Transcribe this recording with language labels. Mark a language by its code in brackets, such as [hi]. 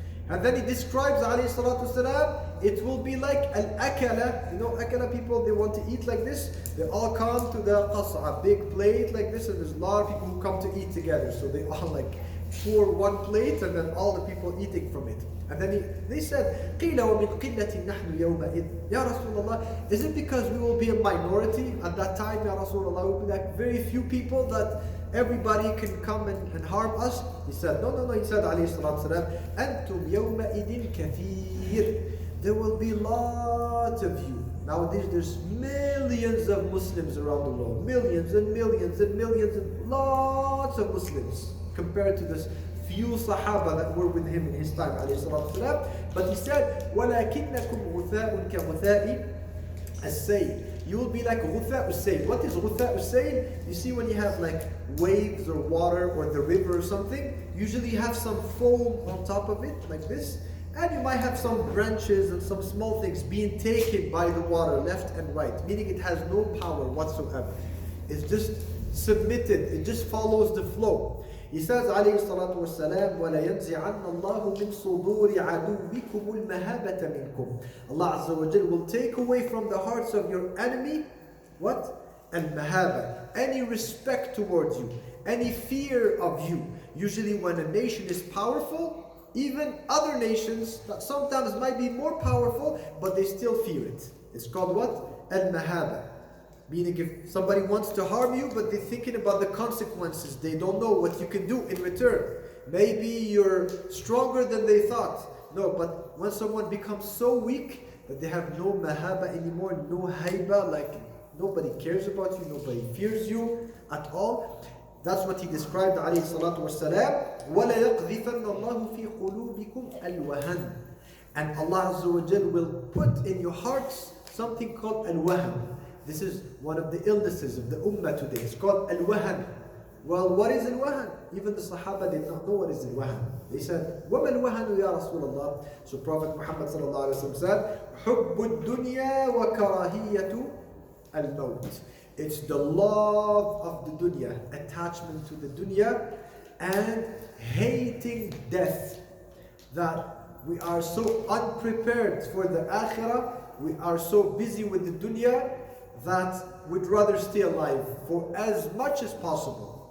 [en] And then he describes alayhi salatu wasalam, it will be like al-akala. Akala people, they want to eat like this. They all come to the qas'a, big plate like this, and there's a lot of people who come to eat together. So they all like pour one plate and then all the people eating from it. And then they said, [ar] قِيلَ وَمِنْ قِلَّةٍ نَحْنُ يَوْمَئِذٍ. [en] Ya Rasulullah, is it because we will be a minority at that time, Ya Rasulullah? We will be like very few people that everybody can come and harm us? He said, no. He said, [ar] alayhi salatu wasalam, أَنْتُمْ يَوْمَئِذٍ كَثِيرٌ. [en] There will be lots of you. Nowadays there's millions of Muslims around the world. Millions and millions and millions and lots of Muslims compared to this few Sahaba that were with him in his time, alayhi salatu wasalam. But he said, [ar] وَلَكِنَّكُمْ غُثَاءٌ كَغُثَاءِ السَّيْلِ. [en] You will be like [ar] غُثَاءُ السَّيْلِ. [en] What is غُثَاءُ السَّيْلِ? You see when you have like waves or water or the river or something, usually you have some foam on top of it, like this. And you might have some branches and some small things being taken by the water left and right, meaning it has no power whatsoever. It's just submitted, it just follows the flow. He says, [ar] alayhi salatu wasalam, وَلَيَنْزِعَنَّ اللَّهُ مِنْ صُدُورِ عَدُوِّكُمُ الْمَهَابَةَ مِنْكُمْ. [en] Allah Azza wa Jal will take away from the hearts of your enemy, what? Al-mahaba, any respect towards you, any fear of you. Usually when a nation is powerful, even other nations that sometimes might be more powerful, but they still fear it. It's called what? Al-mahaba. Meaning if somebody wants to harm you, but they're thinking about the consequences. They don't know what you can do in return. Maybe you're stronger than they thought. No, but when someone becomes so weak that they have no mahaba anymore, no haiba, like nobody cares about you, nobody fears you at all. That's what he described, alayhi salatu wassalam. [ar] وَلَا يَقْذِفَنَّ اللَّهُ فِي قُلُوبِكُمْ الْوَهَنَ. [en] And Allah Azza wa Jal will put in your hearts something called al-wahan. This is one of the illnesses of the ummah today. It's called al-wahan. Well, what is al-wahan? Even the Sahaba did not know what is al-wahan. They said, [ar] وَمَا الْوَهَنُ يَا رَسُولَ اللَّهِ. [en] So Prophet Muhammad sallallahu alayhi wa sallam said, [ar] حُبُّ الدُّنْيَا وَكَرَاهِيَّةُ الْمَوْتِ. [en] It's the love of the dunya, attachment to the dunya, and hating death. That we are so unprepared for the akhirah, we are so busy with the dunya, that we'd rather stay alive for as much as possible.